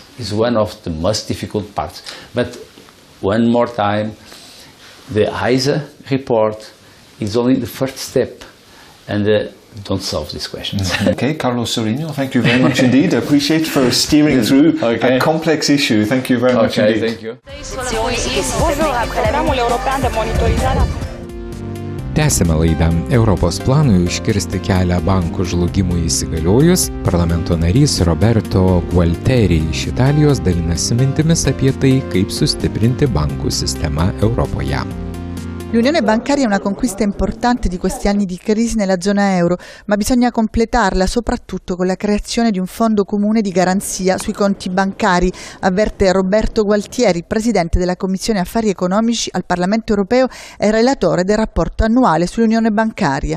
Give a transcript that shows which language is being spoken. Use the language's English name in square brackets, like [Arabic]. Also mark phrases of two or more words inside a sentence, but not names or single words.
[English] It's one of the most difficult parts. But one more time, the ISA report is only the first step, and don't solve these questions. Okay, Carlos Zorrinho, thank you very much indeed. I appreciate for steering through a complex issue. Thank you very much indeed. Thank you. [Romanian] Programul european de monitorizare. [Lithuanian] Tęsime laidą. Europos planui užkirsti kelią bankų žlugimui įsigaliojus, parlamento narys Roberto Gualtieri iš Italijos dalinasi mintimis apie tai, kaip sustiprinti bankų sistemą Europoje. [Italian] L'unione bancaria è una conquista importante di questi anni di crisi nella zona euro, ma bisogna completarla soprattutto con la creazione di un fondo comune di garanzia sui conti bancari, avverte Roberto Gualtieri, presidente della Commissione Affari Economici al Parlamento Europeo e relatore del rapporto annuale sull'unione bancaria.